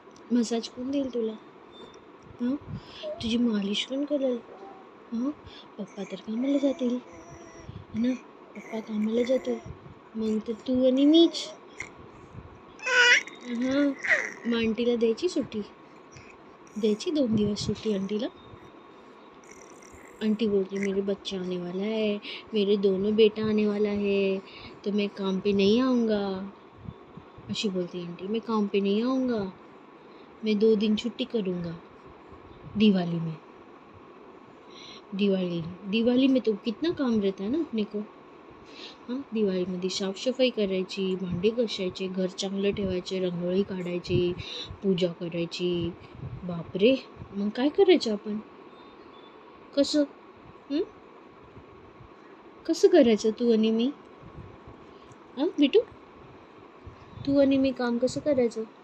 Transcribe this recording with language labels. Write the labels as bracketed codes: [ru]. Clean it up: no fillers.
[mr] Massage कोण देईल तुला? हां, तुझी मालिश कोण करेल? हां, पप्पा तर कामाला जातील ना. पप्पा कामाला जातील मग तर तू आणि मीच. हां, मग आंटीला द्यायची सुट्टी. द्यायची 2 दिवस सुट्टी आंटीला. [hi] आंटी बोलती मेरे बच्चा आने वाला है, मेरे दोनों बेटा आने वाला है तो मैं काम पे नहीं आऊँगा. [mr] अशी बोलती आंटी. [hi] मैं काम पे नहीं आऊँगा, मैं 2 दिन छुट्टी करूँगा दिवाली में. दिवाली में तो कितना काम रहता है ना अपने को. [mr] हां, दिवाळीमध्ये साफसफाई करायची, भांडी घासायचे, घर चांगलं ठेवायचे, रांगोळी काढायची, पूजा करायची. बापरे, मग काय करायचं आपण? कसं? कसं करायचं तू आणि मी? हां बिटू, तू आणि मी काम कसं करायचं?